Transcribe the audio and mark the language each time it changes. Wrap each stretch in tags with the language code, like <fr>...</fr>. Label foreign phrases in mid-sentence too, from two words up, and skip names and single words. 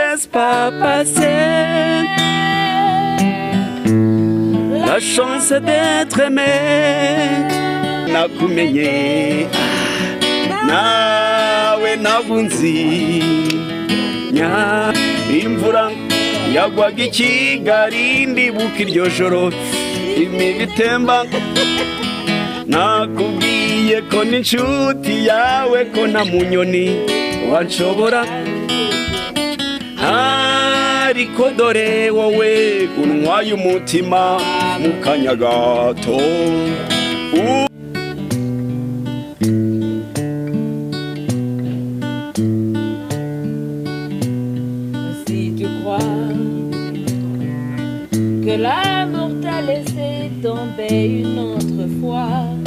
<fr>pas passer la chance d'être aimé.</fr> <rw>Nakumenye nawe nabunzi nya imvura yagwaga i Kigali ndibuka iryo joro imibu itemba. Nakubwiye ko n'inshuti yawe ko nta munyoni wanshobora, ariko dore wowe untwaye umutima mu kanya gato.</rw> <fr>Si tu crois que l'amour t'a laissé tomber une autre fois,</fr>